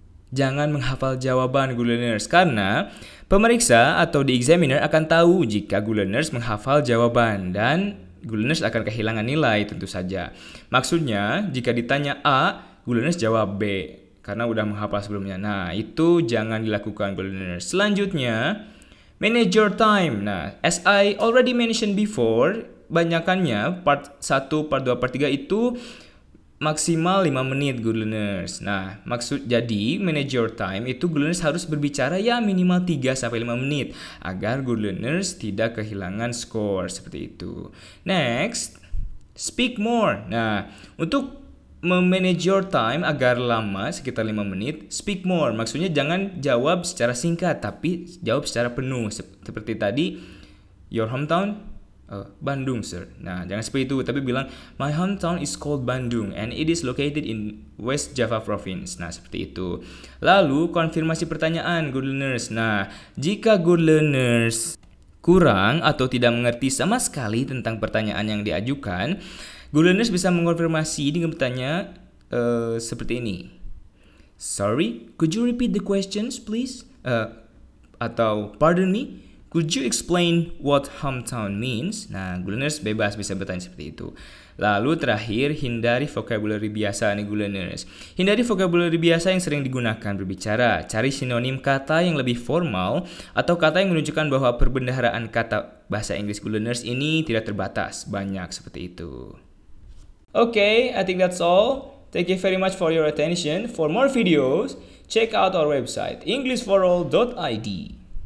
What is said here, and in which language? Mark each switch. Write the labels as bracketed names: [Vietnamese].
[Indonesian] Jangan menghafal jawaban good learners karena pemeriksa atau [English] the examiner [Indonesian] akan tahu jika good learners menghafal jawaban dan good learners akan kehilangan nilai tentu saja. Maksudnya jika ditanya A, good learners jawab B karena udah menghafal sebelumnya. Nah, itu jangan dilakukan good learners. Selanjutnya, [English] manage your time. [Indonesian] Nah, [English] as I already mentioned before, [Indonesian] banyakannya part 1, part 2, part 3 itu maksimal 5 menit good learners. Nah, jadi manage your time itu good learners harus berbicara ya minimal 3-5 menit agar good learners tidak kehilangan skor seperti itu. [English] Next, speak more. [Indonesian] Nah, untuk memanage your time agar lama sekitar 5 menit, [English] speak more. [Indonesian] Maksudnya jangan jawab secara singkat tapi jawab secara penuh seperti tadi. [English] Your hometown? Bandung, sir. [Indonesian] Nah, jangan seperti itu, tapi bilang [English] my hometown is called Bandung and it is located in West Java Province. [Indonesian] Nah, seperti itu. Lalu, konfirmasi pertanyaan, good learners. Nah, jika good learners kurang atau tidak mengerti sama sekali tentang pertanyaan yang diajukan, good learners bisa mengonfirmasi dengan bertanya seperti ini. [English] Sorry, could you repeat the questions, please? [Indonesian] Atau, [English] pardon me? Could you explain what hometown means? [Indonesian] Nah, good learners bebas bisa bertanya seperti itu. Lalu terakhir, hindari vocabulary biasa nih good learners. Hindari vocabulary biasa yang sering digunakan berbicara. Cari sinonim kata yang lebih formal atau kata yang menunjukkan bahwa perbendaharaan kata bahasa Inggris good learners ini tidak terbatas. Banyak seperti itu. [English] Okay, I think that's all. Thank you very much for your attention. For more videos, check out our website englishforall.id.